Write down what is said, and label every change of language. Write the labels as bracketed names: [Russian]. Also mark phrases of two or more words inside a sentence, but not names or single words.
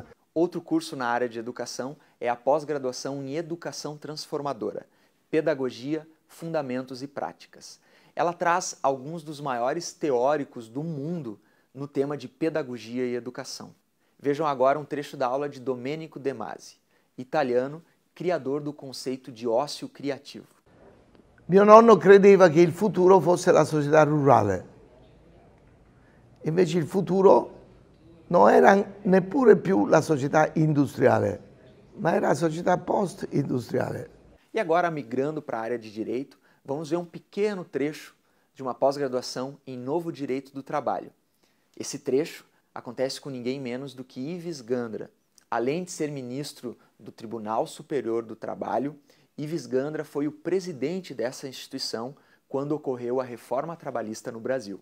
[Portuguese] Outro curso na área de educação é a pós-graduação em Educação Transformadora, Pedagogia, Fundamentos e Práticas. Ela traz alguns dos maiores teóricos do mundo no tema de pedagogia e educação. Vejam agora um trecho da aula de Domenico De Masi, italiano, criador do conceito de ócio criativo. [Italian] Mio nonno credeva che il futuro fosse la società rurale. Invece il futuro non era neppure più la società industriale, ma era la società post-industriale. [Portuguese] E agora, migrando para a área de Direito, vamos ver um pequeno trecho de uma pós-graduação em Novo Direito do Trabalho. Esse trecho acontece com ninguém menos do que Ives Gandra. Além de ser ministro do Tribunal Superior do Trabalho, Ives Gandra foi o presidente dessa instituição quando ocorreu a reforma trabalhista no Brasil.